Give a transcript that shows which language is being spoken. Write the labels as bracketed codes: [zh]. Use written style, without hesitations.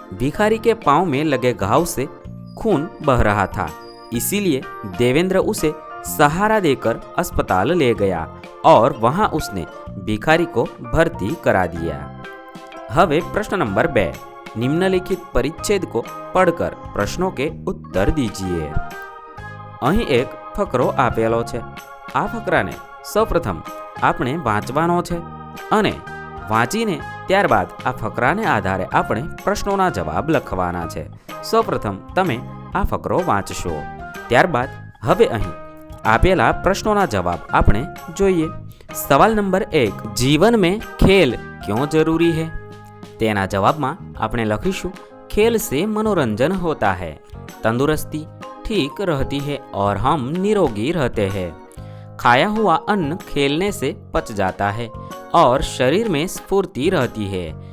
[hi] भिखारी के पांव में लगे घाव से खून बह रहा था, इसीलिए देवेंद्र उसे सहारा देकर अस्पताल ले गया और वहां उसने भिखारी को भर्ती करा दिया। [gu] हवे [hi] प्रश्न नंबर 2, निम्नलिखित परिच्छेद को पढ़कर प्रश्नों के उत्तर दीजिए। [gu] અહીં એક ફકરો આપેલો છે। આ ફકરાને સૌપ્રથમ આપણે વાંચવાનો છે અને વાંચીને ત્યારબાદ આ ફકરાને આધારે આપણે પ્રશ્નોના જવાબ લખવાના છે। સૌપ્રથમ તમે આ ફકરો વાંચશો, ત્યારબાદ હવે અહીં આપેલા પ્રશ્નોના જવાબ આપણે જોઈએ। સવાલ નંબર 1, [hi] जीवन में खेल क्यों जरूरी है? [gu] तेना जवाब में आपने लखीशु, [hi] खेल से मनोरंजन होता है, तंदुरुस्ती ठीक रहती है और हम निरोगी रहते हैं। खाया हुआ अन्न खेलने से पच जाता है और शरीर में स्फूर्ति रहती है।